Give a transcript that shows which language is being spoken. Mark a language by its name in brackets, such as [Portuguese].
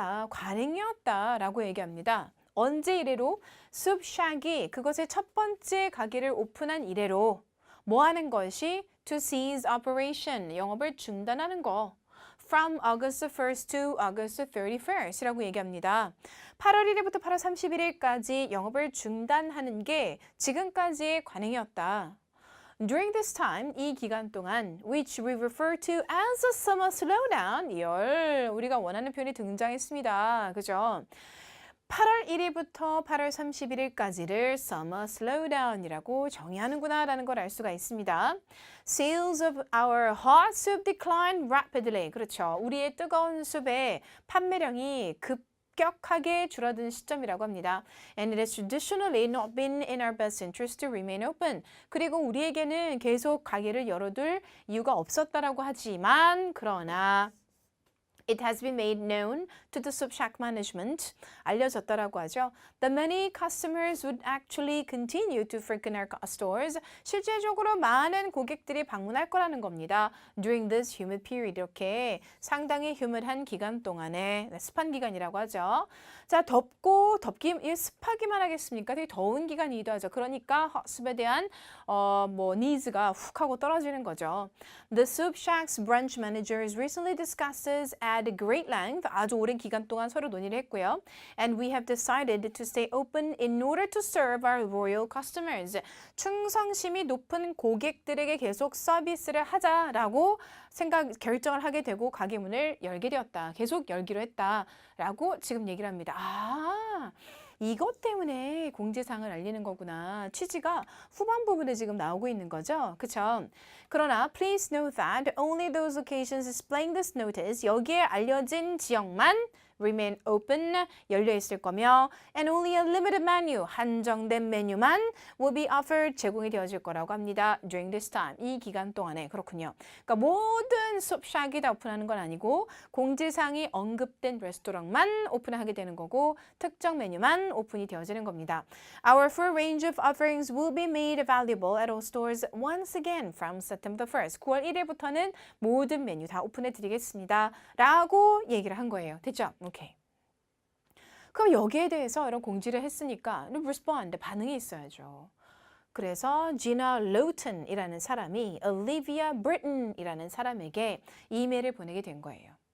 [Korean] 관행이었다 라고 얘기합니다. 언제 이래로? Soup Shack이 그것의 첫 번째 가게를 오픈한 이래로 뭐 하는 것이? [English] To cease operation. [Korean] 영업을 중단하는 거. [English] From August 1st to August 31st [Korean] 이라고 얘기합니다. 8월 1일부터 8월 31일까지 영업을 중단하는 게 지금까지의 관행이었다. [English] During this time, [Korean] 이 기간 동안 [English] which we refer to as a summer slowdown, [Korean] 우리가 원하는 표현이 등장했습니다. 그죠? 8월 1일부터 8월 31일까지를 summer slowdown이라고 정의하는구나 라는 걸 알 수가 있습니다. [English] Sales of our hot soup declined rapidly. [Korean] 그렇죠. 우리의 뜨거운 숲의 판매량이 급격하게 줄어든 시점이라고 합니다. [English] And it has traditionally not been in our best interest to remain open. [Korean] 그리고 우리에게는 계속 가게를 열어둘 이유가 없었다라고 하지만 그러나 [English] It has been made known to the soup shack management. [Korean] 알려졌다라고 하죠. [English] That many customers would actually continue to frequent our stores. [Korean] 실제적으로 많은 고객들이 방문할 거라는 겁니다. [English] During this humid period. [Korean] 이렇게 상당히 휴밋한 기간 동안에 습한 기간이라고 하죠. 자, 습하기만 하겠습니까? 되게 더운 기간이기도 하죠. 그러니까 습에 대한 니즈가 훅 하고 떨어지는 거죠. [English] The soup shack's branch managers recently discussed this at great length. [Korean] 아주 오랜 기간 동안 서로 논의를 했고요. [English] And we have decided to stay open in order to serve our loyal customers. [Korean] 충성심이 높은 고객들에게 계속 서비스를 하자라고 결정을 하게 되고 가게 문을 열게 되었다. 계속 열기로 했다라고 지금 얘기를 합니다. 이것 때문에 공지사항을 알리는 거구나. 취지가 후반 부분에 지금 나오고 있는 거죠. 그쵸? [English] 그러나 please note that only those locations displaying this notice, [Korean] 여기에 알려진 지역만 [English] remain open, [Korean] 열려 있을 거며 [English] and only a limited menu, [Korean] 한정된 메뉴만 [English] will be offered, [Korean] 제공이 되어질 거라고 합니다. [English] during this time, [Korean] 이 기간 동안에. 그렇군요. 그러니까 모든 숲샥이 다 오픈하는 건 아니고 공지사항이 언급된 레스토랑만 오픈하게 되는 거고 특정 메뉴만 오픈이 되어지는 겁니다. [English] Our full range of offerings will be made available at all stores once again from September 1st. [Korean] 9월 1일부터는 모든 메뉴 다 오픈해 드리겠습니다. 라고 얘기를 한 거예요. 됐죠? 오케이. 그럼 여기에 대해서 이런 공지를 했으니까 respond, 반응이 있어야죠. 그래서 Gina Lawton이라는 사람이 Olivia Britton이라는 사람에게 이메일을 보내게 된 거예요.